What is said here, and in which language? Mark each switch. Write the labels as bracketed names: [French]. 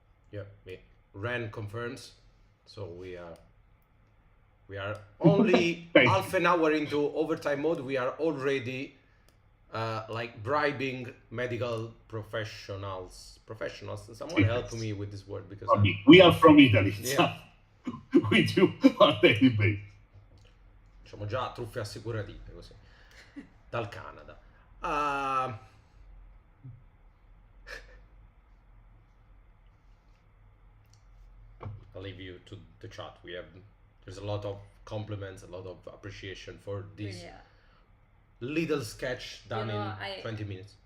[English] Yeah, Ren confirms. So we are only half an hour into overtime mode. We are already like bribing medical professionals. Someone help me with this word because we are from Italy. Yeah. So we do on a daily basis. [Italian] Diciamo già truffe assicurative così dal Canada. [English] I'll leave you to the chat. There's a lot of compliments, a lot of appreciation for this little sketch done in 20 minutes.